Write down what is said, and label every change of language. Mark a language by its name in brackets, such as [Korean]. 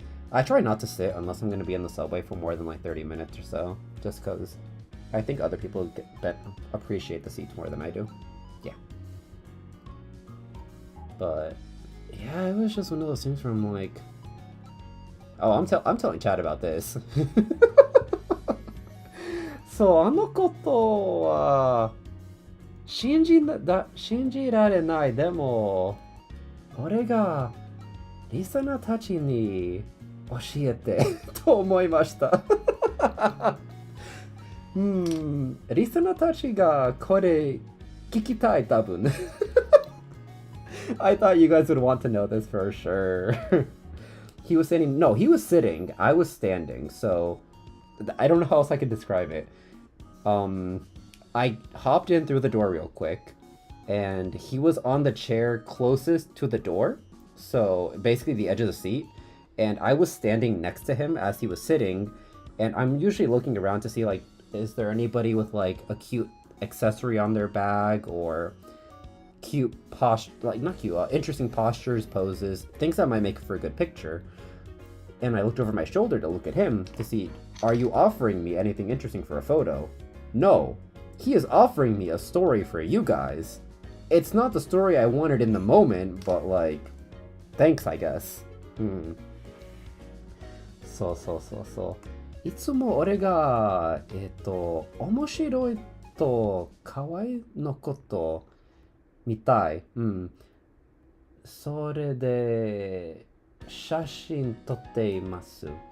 [English] I try not to sit unless I'm going to be in the subway for more than like 30 minutes or so, just because I think other people appreciate the seats more than I do. Yeah. But yeah, it was just one of those things where I'm like, oh, I'm telling Chad about this. [Japanese] そう、あのことは信じられない。でも、俺がリスナーたちに教えてと思いました。リスナーたちがこれ聞きたい、多分。 [English] I thought you guys would want to know this for sure. He was sitting. No, he was sitting. I was standing. So I don't know how else I could describe it. I hopped in through the door real quick, and he was on the chair closest to the door. So basically the edge of the seat. And I was standing next to him as he was sitting. And I'm usually looking around to see, like, is there anybody with, like, a cute accessory on their bag or cute interesting postures, poses, things that might make for a good picture. And I looked over my shoulder to look at him to see, are you offering me anything interesting for a photo? No, he is offering me a story for you guys. It's not the story I wanted in the moment, but like, thanks, I guess. [Japanese] そう。いつも俺が、面白いと可愛いのこと見たい。それで、写真撮っています。